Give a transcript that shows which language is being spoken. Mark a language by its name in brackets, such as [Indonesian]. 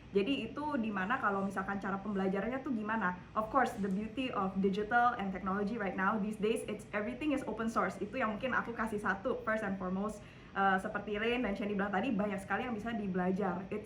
[Indonesian] Jadi itu dimana kalau misalkan cara pembelajarannya tuh gimana? [English] Of course, the beauty of digital and technology right now these days, everything is open source. [Indonesian] Itu yang mungkin aku kasih satu [English] first and foremost. [Indonesian] Seperti Rain dan Shani bilang tadi, banyak sekali yang bisa dibelajar.